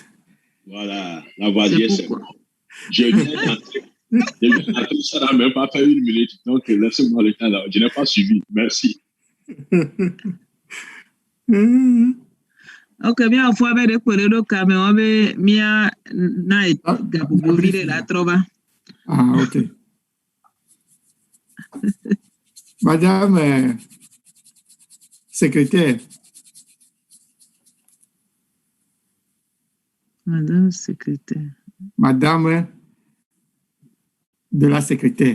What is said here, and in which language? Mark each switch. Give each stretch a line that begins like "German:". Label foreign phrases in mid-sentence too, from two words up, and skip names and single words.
French: Voilà, Lavoisier, c'est bon. Je viens d'entrer, ça n'a même pas fait 1 minute, donc laissez-moi le temps là. Je n'ai pas suivi. Merci. Ok, bien, faut avoir des collègues au caméra, mais mia na gabugovile la trova. Ah, ok. Madame secrétaire. Madame secrétaire. Madame de la secrétaire.